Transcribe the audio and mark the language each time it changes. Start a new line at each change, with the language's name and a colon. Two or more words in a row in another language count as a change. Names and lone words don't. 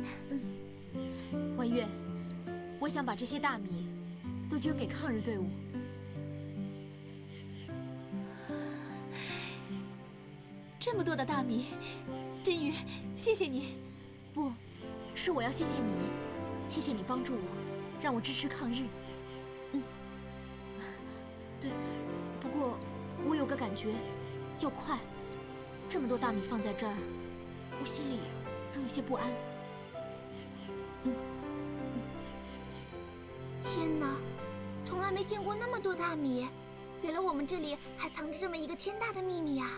Chinese: 婉月，我想把这些大米都捐给抗日队伍。这么多的大米，振宇，谢謝你。不，是我要謝謝你，謝謝你幫助我，讓我支持抗日。對，不過我有個感覺，要快。這麼多大米放在這兒，我心裡總有些不安。天哪，從來沒見過那麼多大米，原來我們這裡還藏着這麼一個天大的秘密呀！